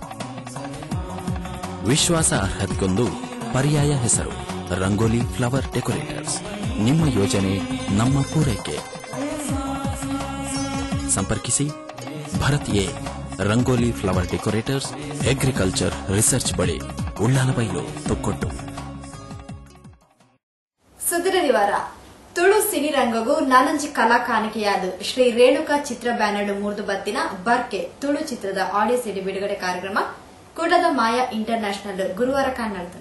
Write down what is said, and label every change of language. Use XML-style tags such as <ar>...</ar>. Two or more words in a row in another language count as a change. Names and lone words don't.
<kn>ವಿಶ್ವಾಸ ಅರ್ಹತೆಗೊಂದು ಪರ್ಯಾಯ ಹೆಸರು ರಂಗೋಲಿ ಫ್ಲವರ್ ಡೆಕೋರೇಟರ್ಸ್. ನಿಮ್ಮ ಯೋಜನೆ ನಮ್ಮ ಪೂರೈಕೆ. ಸಂಪರ್ಕಿಸಿ ಭರತ್ ಎ ರಂಗೋಲಿ ಫ್ಲವರ್ ಡೆಕೋರೇಟರ್ಸ್,</kn> <en>Agriculture Research</en> <kn>ಬಳಿ, ಉಳ್ಳಾಲಬೈಲು, ತೊಕ್ಕೊಟ್ಟು.</kn> <tcy>ಸುದ್ದಿರ ನಿವಾರ ತುಳು ಸಿನಿರಂಗಗೂ ನಾನಂಜಿ ಕಲಾ ಕಾಣಿಕೆಯಾದ ಶ್ರೀ ರೇಣುಕಾ ಚಿತ್ರ ಬ್ಯಾನರ್ ಮೂರ್ದು ಬತ್ತಿನ ಬರ್ಕೆ ತುಳು ಚಿತ್ರದ</tcy> <en>audio CD</en> <tcy>ಬಿಡುಗಡೆ ಕಾರ್ಯಕ್ರಮ ಕುಡ್ಲದ ಮಾಯಾ ಇಂಟರ್ನ್ಯಾಷನಲ್ ಗುರುವಾರ ಕಾಣಲ್ತದೆ.</tcy>